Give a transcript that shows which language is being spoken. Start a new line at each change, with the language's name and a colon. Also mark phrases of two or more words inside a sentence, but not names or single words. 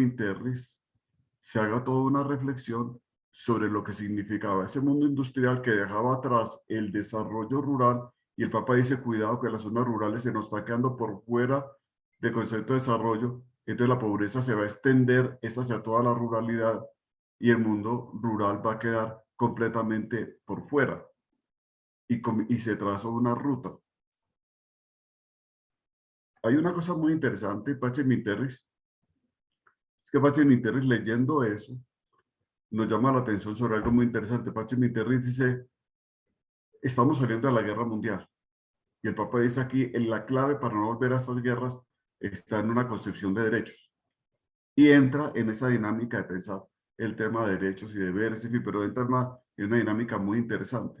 Spanish: in Terris se haga toda una reflexión sobre lo que significaba ese mundo industrial que dejaba atrás el desarrollo rural, y el Papa dice, cuidado que las zonas rurales se nos está quedando por fuera del concepto de desarrollo, entonces la pobreza se va a extender es hacia toda la ruralidad y el mundo rural va a quedar completamente por fuera, y se trazó una ruta. Hay una cosa muy interesante, Pacem in Terris, es que Pacem in Terris, leyendo eso, nos llama la atención sobre algo muy interesante. Pacem in Terris dice, estamos saliendo de la guerra mundial. Y el Papa dice aquí, en la clave para no volver a estas guerras está en una concepción de derechos. Y entra en esa dinámica de pensar el tema de derechos y deberes, en fin, pero entra en una dinámica muy interesante.